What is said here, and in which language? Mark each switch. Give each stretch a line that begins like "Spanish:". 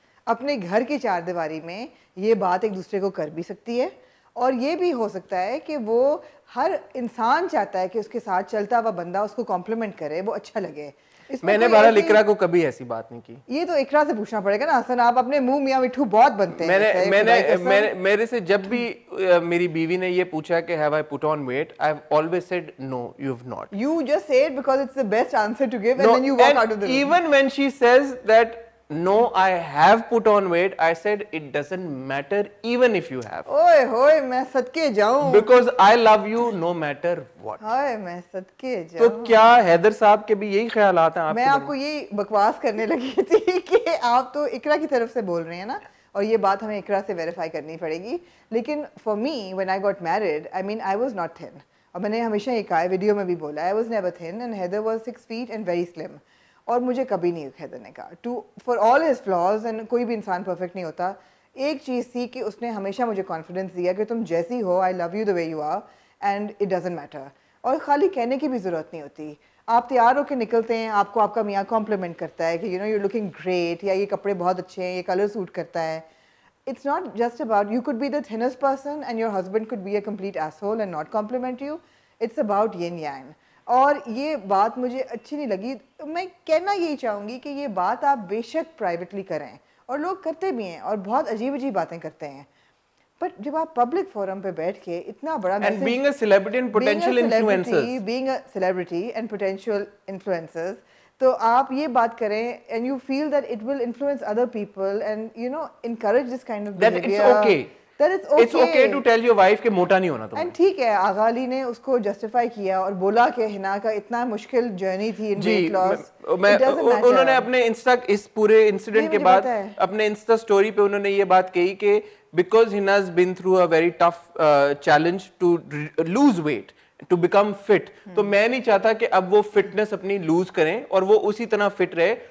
Urdu: اپنے گھر کی چار دیواری میں یہ بات ایک دوسرے کو کر بھی سکتی ہے, اور یہ بھی ہو سکتا ہے کہ وہ ہر انسان چاہتا ہے کہ اس کے ساتھ چلتا ہوا بندہ اس کو کمپلیمنٹ کرے, وہ اچھا لگے. میں نے بہرحال اقرا کو کبھی ایسی بات نہیں کی. یہ تو اقرا سے پوچھنا پڑے گا نا حسن, آپ اپنے منہ میاں مٹھو بہت بنتے ہیں. میرے سے جب بھی میری بیوی نے یہ پوچھا کہ
English: have I put on weight, I've always said no, you've not. You just say it because it's the best answer to give, and then you walk out of the room. Even when she says that no, I have put on weight, I said it doesn't matter even if you have.
Urdu: اوئے ہوئے میں صدقے جاؤں.
English: Because I love you no matter what.
Urdu: ہائے میں صدقے جاؤں. تو کیا حیدر صاحب کے بھی یہی خیالات ہیں آپ کے؟ میں آپ کو یہی بکواس کرنے لگی تھی کہ آپ تو اقرا کی طرف سے بول رہے ہیں نا, اور یہ بات ہمیں اقرا سے ویریفائی کرنی پڑے گی.
English: لیکن for me when I got married, I mean I was not thin.
Urdu: اور میں نے ہمیشہ یہ کہا ہے, ویڈیو میں بھی بولا,
English: I was never thin and Heather was 6 feet and very slim.
Urdu: اور مجھے کبھی نہیں حیدر نے کہا
English: to for all his flaws, and
Urdu: کوئی بھی انسان پرفیکٹ نہیں ہوتا. ایک چیز تھی کہ اس نے ہمیشہ مجھے کانفیڈنس دیا کہ تم جیسی ہو,
English: I love you the way you are and it doesn't matter.
Urdu: اور خالی کہنے کی بھی ضرورت نہیں ہوتی, آپ تیار ہو کے نکلتے ہیں, آپ کو آپ کا میاں کمپلیمنٹ کرتا ہے کہ
English: you know you looking great,
Urdu: یا یہ کپڑے بہت اچھے ہیں, یہ کلر سوٹ کرتا ہے.
English: It's not just about, you could be the thinnest person and your husband could be a complete asshole and not compliment you. It's about yin yang.
Urdu: اور یہ بات مجھے اچھی نہیں لگی. میں کہنا یہی چاہوں گی کہ یہ بات آپ بے شک پرائیویٹلی کریں, اور لوگ کرتے بھی ہیں اور بہت عجیب عجیب باتیں کرتے ہیں, بٹ جب آپ پبلک فورم پہ بیٹھ کے اتنا بڑا
English: and being a celebrity and potential influencers, being a celebrity and potential influencers,
Urdu: تو آپ یہ بات کریں
English: and you feel that it will influence other people and you know encourage this kind of that behavior, it's okay. that it's okay to tell your wife
Urdu: کہ موٹا نہیں ہونا تمہیں. اینڈ ٹھیک ہے, آغا علی نے اس کو جسٹیفائی کیا اور بولا کہ ہنا کا اتنا مشکل جرنی تھی ان ویٹ لاس. انہوں نے اپنے انسٹا اس پورے انسیڈنٹ کے بعد اپنے انسٹا سٹوری پہ انہوں نے یہ بات کہی کہ
English: because Hana has been through a very tough challenge to lose weight to become fit,
Urdu: تو میں نہیں چاہتا کہ اب وہ فٹنس اپنی لوز کریں اور وہ اسی طرح فٹ رہے.